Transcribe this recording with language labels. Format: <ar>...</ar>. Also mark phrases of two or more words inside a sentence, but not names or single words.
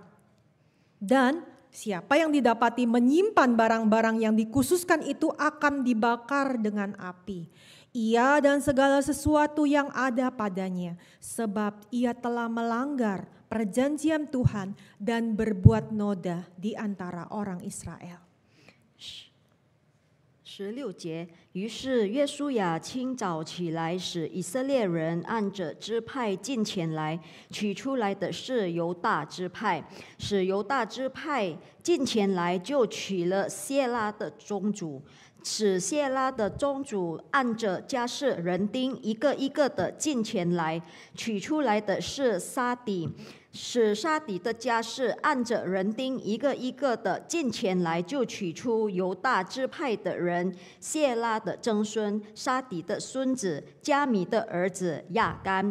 <id>Dan siapa yang didapati menyimpan barang-barang yang dikhususkan itu akan dibakar dengan api. Ia dan segala sesuatu yang ada padanya, sebab ia telah melanggar perjanjian Tuhan dan berbuat noda di antara orang Israel.</id> <zh>16 节，于是约书亚清早起来，使以色列人按着支派进前来，取出来的是犹大支派，使犹大支派进前来，就取了谢拉的宗主，使谢拉的宗主按着家室人丁一个一个的进前来，取出来的是沙底、 使杀敌的家是按着人丁一个一个的进前来，就取出犹大支派的人谢拉的曾孙杀敌的孙子加米的儿子亚干。</zh>